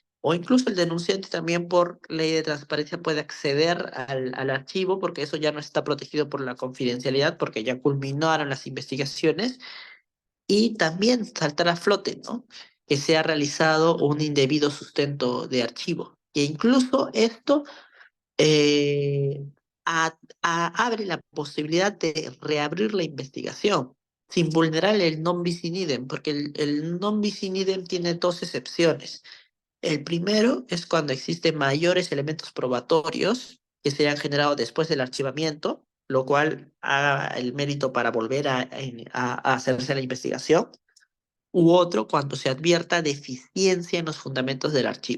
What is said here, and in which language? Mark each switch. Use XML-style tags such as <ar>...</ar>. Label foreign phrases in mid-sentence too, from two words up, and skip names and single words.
<es>O incluso el denunciante también por ley de transparencia puede acceder al archivo porque eso ya no está protegido por la confidencialidad porque ya culminaron las investigaciones y también saltar a flote, ¿no? Que se ha realizado un indebido sustento de archivo. E incluso esto eh, abre la posibilidad de reabrir la investigación sin vulnerar el</es> <la>non bis in idem,</la> <es>porque el</es> <la>non bis in idem</la> <es>tiene dos excepciones. El primero es cuando existen mayores elementos probatorios que se han generado después del archivamiento, lo cual haga el mérito para volver a hacerse la investigación, u otro cuando se advierta deficiencia en los fundamentos del archivo.</es>